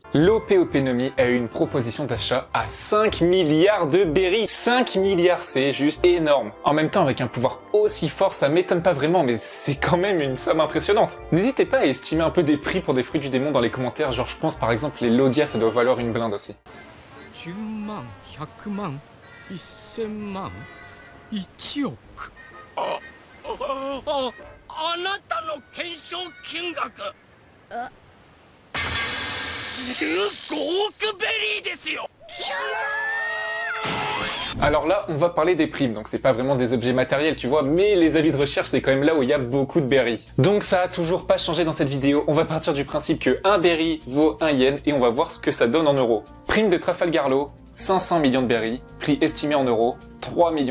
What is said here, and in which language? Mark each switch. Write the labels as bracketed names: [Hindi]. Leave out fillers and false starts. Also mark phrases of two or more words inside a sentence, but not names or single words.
[French] L'OPOPénomie a eu une proposition d'achat à 5 milliards de berries. 5 milliards, c'est juste énorme. En même temps, avec un pouvoir aussi fort, ça m'étonne pas vraiment, mais c'est quand même une somme impressionnante. N'hésitez pas à estimer un peu des prix pour des fruits du démon dans les commentaires, genre je pense par exemple les Logia, ça doit valoir une blinde aussi. [Japanese] 10 万100万1000万1億あなたの懸賞金額15億ベリーですよ [French] Alors là, on va parler des primes, donc c'est pas vraiment des objets matériels, tu vois, mais les avis de recherche, c'est quand même là où il y a beaucoup de berries. Donc ça a toujours pas changé dans cette vidéo, on va partir du principe que 1 berry vaut 1 yen, et on va voir ce que ça donne en euros. Prime de Trafalgar Law, 500 millions de berries, prix estimé en euros, 3,7 millions.